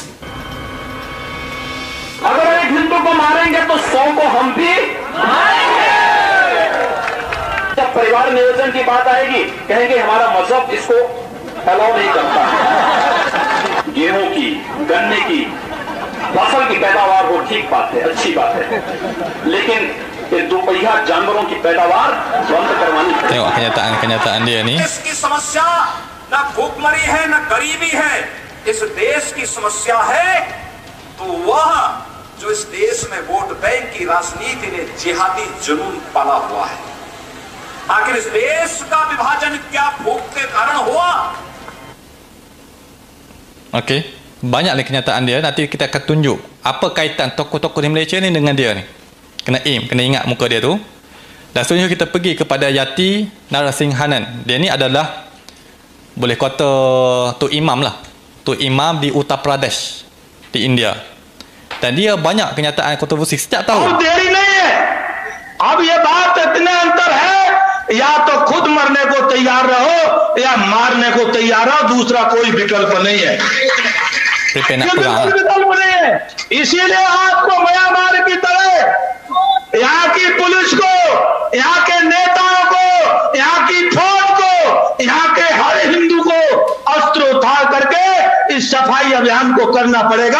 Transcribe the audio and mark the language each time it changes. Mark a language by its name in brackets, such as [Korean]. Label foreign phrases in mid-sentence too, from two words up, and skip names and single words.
[Hindi] अगर एक हिंदू को मारेंगे तो 100 को हम भी जब परिवार नियोजन की बात आएगी कहेंगे हमारा मजहब इसको अलाउ नहीं करता। गेहूं की, गन्ने की फसल की पैदावार हो, ठीक बात है, अच्छी बात है, लेकिन ये दोपहिया जानवरों की पैदावार बंद करवानी। [Malay] Tengok kenyataan dia ni. [Hindi] देश की समस्या न भूखमरी है न गरीबी है, इस देश की समस्या है तो वह जो इस देश में वोट बैंक की राजनीति ने जिहादी जुनून पाला हुआ है। आखिर इस देश का विभाजन क्या भूख के कारण हुआ? [Malay] Okey, banyaklah kenyataan dia. Nanti kita akan tunjuk apa kaitan tokoh-tokoh di Malaysia ni dengan dia ni. Kena ingat muka dia tu. Dan seterusnya kita pergi kepada Yati Narasinghanan. Dia ni adalah boleh kata tu imam lah, tu imam di Uttar Pradesh di India. Dan dia banyak kenyataan kontroversi setiap tahun. [Hindi] देरी नहीं है, अब ये बात इतने अंतर है, या तो खुद मरने को तैयार रहो या मारने को तैयार रहो, दूसरा कोई विकल्प नहीं है। [Malay] Prepare nak ये perang. [Hindi] कोई विकल्प नहीं है। इसीलिए आपको म्यांमार की तरह यहाँ की पुलिस को, यहाँ के नेताओं को, यहाँ की फौज को, यहाँ के हर हिंदू को अस्त्र उठा करके इस सफाई अभियान को करना पड़ेगा।